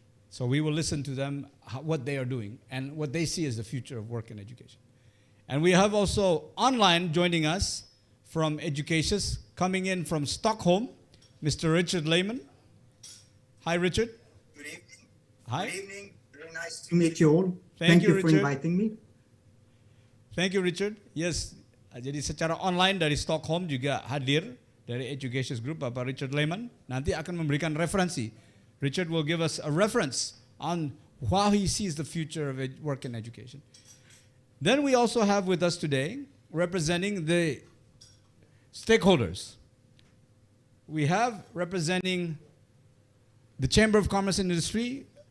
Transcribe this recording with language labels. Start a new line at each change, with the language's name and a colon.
English: So we will listen to them, what they are doing, and what they see as the future of work and education. And we have also online joining us from Education's, coming in from Stockholm, Mr. Richard Lehman. Hi, Richard. Good evening. Hi. Good evening. Very nice to meet you all. Thank you, for Richard. inviting me. Thank you, Richard.
Indonesian: Yes, jadi secara online dari Stockholm juga hadir dari Education's Group Bapak Richard Lehman. Nanti akan memberikan referensi.
English: Richard will give us a reference on how he sees the future of work and education. Then we also have with us today, representing the stakeholders. We have representing the Chamber of Commerce and Industry.